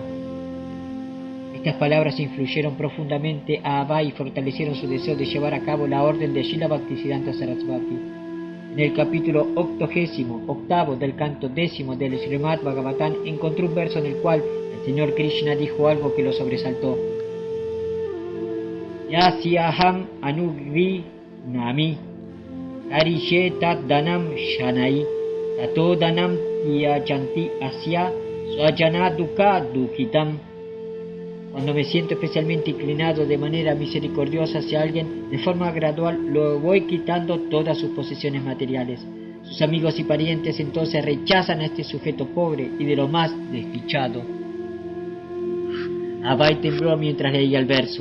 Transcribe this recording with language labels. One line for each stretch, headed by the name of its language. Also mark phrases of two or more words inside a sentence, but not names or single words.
Spanish: Estas palabras influyeron profundamente a Abai y fortalecieron su deseo de llevar a cabo la orden de Srila Bhaktisiddhanta Sarasvati. En el capítulo 88 del canto 10 del Srimad Bhagavatam encontró un verso en el cual el Señor Krishna dijo algo que lo sobresaltó.
Sanskrit: Yasyaham anugri nami karishe tat danam shanai tato danam tiyachanti asya swajana dukha dukhitam.
Spanish: Cuando me siento especialmente inclinado de manera misericordiosa hacia alguien, de forma gradual lo voy quitando todas sus posesiones materiales. Sus amigos y parientes entonces rechazan a este sujeto pobre y de lo más desdichado. Abai tembló mientras leía el verso.